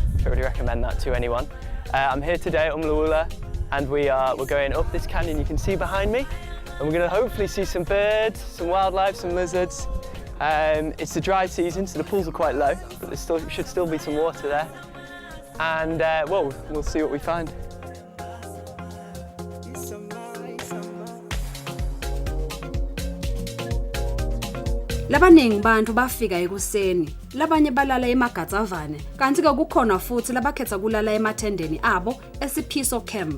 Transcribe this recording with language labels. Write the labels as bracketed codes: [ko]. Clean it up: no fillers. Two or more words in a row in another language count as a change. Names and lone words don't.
[en] I really recommend that to anyone. I'm here today at Mlawula, and we're going up this canyon you can see behind me, and we're going to hopefully see some birds, some wildlife, some lizards. It's the dry season, so the pools are quite low, but there should still be some water there. and well, we'll see what we find. [zu] Labaningi bantu bafika ekuseni, labanye balala eMagatsavane, kanti ke kukhona futhi labakhetha kulala emathendeni abo eSiphiso Camp.